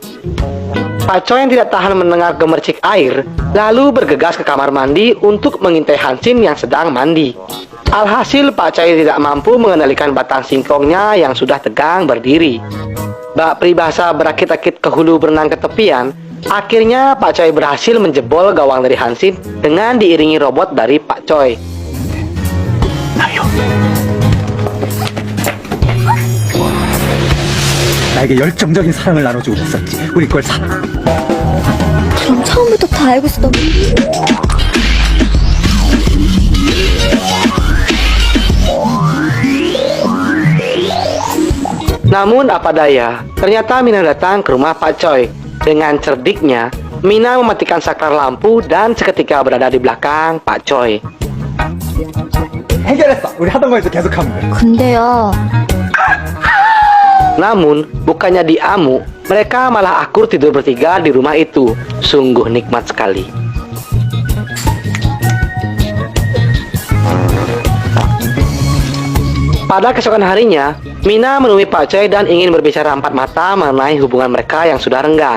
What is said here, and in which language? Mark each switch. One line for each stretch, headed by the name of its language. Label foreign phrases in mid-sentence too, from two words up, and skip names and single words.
Indonesian: Pak Choi yang tidak tahan mendengar gemercik air, lalu bergegas ke kamar mandi untuk mengintai Hansin yang sedang mandi. Alhasil Pak Choi tidak mampu mengendalikan batang singkongnya yang sudah tegang berdiri. Bak peribahasa berakit-akit ke hulu berenang ke tepian, akhirnya Pak Choi berhasil menjebol gawang dari Hansin dengan diiringi robot dari Pak Choi.
Korean: 아유. 나에게 열정적인 사랑을 나눠주고 있었지. 우리 걸 사. 그럼 처음부터 다 알고 있었던
Indonesian: Namun apa daya, ternyata Mina datang ke rumah Pak Choi. Dengan cerdiknya, Mina mematikan saklar lampu dan seketika berada di belakang Pak Choi.
Korean: 해결했어. 우리 하던 거에서 계속하면 돼. 근데요.
Indonesian: Namun, bukannya diamu, mereka malah akur tidur bertiga di rumah itu. Sungguh nikmat sekali. Pada keesokan harinya, Mina menemui Pak Choi dan ingin berbicara empat mata mengenai hubungan mereka yang sudah renggang.